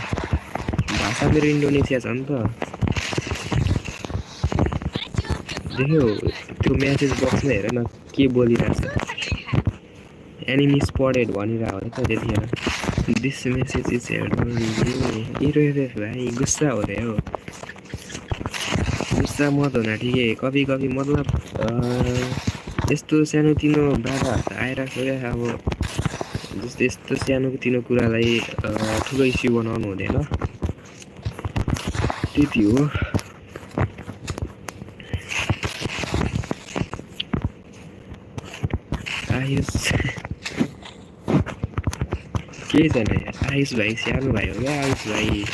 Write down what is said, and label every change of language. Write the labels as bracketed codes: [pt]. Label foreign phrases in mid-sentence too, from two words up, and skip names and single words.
[ne] भाषा मेरो इन्डोनेसिया छ नि त। देख्यौ त्यो म्यासेज बक्समा हेर न के बोलिरहेछ, [en] enemy spotted [ne] भनिरहेको हो त त्यतिखेर। [en] this message is here [hi] हिरो एफएफ भाइ गुस्सा हो रहे हो, गुस्सा मत होना ठिकै। कभी कभी [ne] मतलब यस्तो सानोतिनो बाधाहरू त आइरहेको छ क्या। अब जस्तो यस्तो सानोतिनो कुरालाई ठुलो इस्यु बनाउनु हुँदैन, त्यति हो। आयुष केही छैन यार, आयुष भाइ सानो भाइ हो क्या आयुष भाइ।